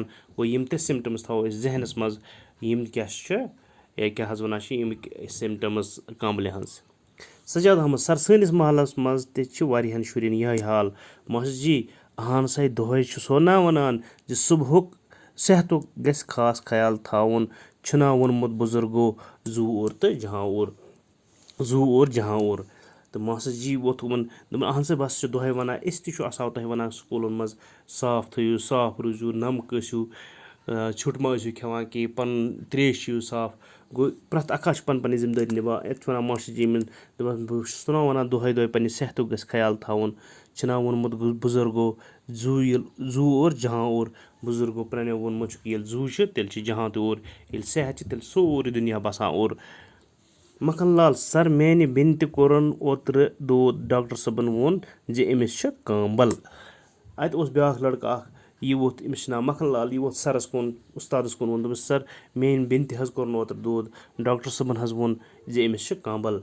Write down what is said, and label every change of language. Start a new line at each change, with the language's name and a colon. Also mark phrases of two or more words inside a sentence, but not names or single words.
Kashmiri: گوٚو یِم تہِ سِمٹمٕز تھاوو أسۍ ذہنس منٛز یِم کیٛاہ چھِ کیٛاہ حظ ونان چھِ ییٚمِکۍ سِمٹمٕز کانٛبلہِ ہٕنٛز. سجاد احمد سر سٲنِس محلس منٛز تہِ چھِ واریاہن شُرٮ۪ن یِہے حال. ماسٹر جی اہن سا دۄہے چھُسو نا ونان زِ صبحُک صحتُک گژھِ خاص خیال تھاوُن چھُنا ووٚنمُت بُزرگو زوٗ اور جہاں اور. تہٕ ماسٹر جی ووٚتھ دوٚپُن اہن سا بہٕ ہسا چھُس دۄہے ونان أسۍ تہِ چھُ آسان تۄہہِ ونان سکوٗلن منٛز صاف تھٲیِو صاف روٗزِو نمہٕ کٲسِو ژھیوٚٹ ما ٲسِو کھٮ۪وان کینٛہہ پنُن تریش چیٚیِو صاف. گوٚو پرٛٮ۪تھ اکھ چھُ پنٕنۍ ذِمہٕ دٲری نِباوان. یتھ چھُ ونان ماسٹر جی دپان بہٕ چھُس نا ونان دۄہے پننہِ صحتُک گژھِ خیال تھاوُن چھُنا ووٚنمُت بُزرگو زوٗ اور جہاں اور. بُزرگو پرٛانیو ووٚنمُت چھُکھ ییٚلہِ زوٗ چھُ تیٚلہِ چھُ جہاں تہِ اور ییٚلہِ صحت چھِ تیٚلہِ سورُے دُنیا باسان اور. مکھن لال سر میانہِ بیٚنہِ تہِ کوٚرُن اوترٕ دود ڈاکٹر صٲبن ووٚن زِ أمِس چھِ کانٛبل. اتہِ اوس بیٛاکھ لڑکہٕ اکھ یہِ ووٚتھ أمِس چھُ ناو مکھن لال یہِ ووٚتھ سرس کُن اُستادس کُن ووٚن دوٚپُن سر میٲنۍ بیٚنہِ تہِ حظ کوٚرُن اوترٕ دود ڈاکٹر صٲبن حظ ووٚن زِ أمِس چھِ کانٛبل.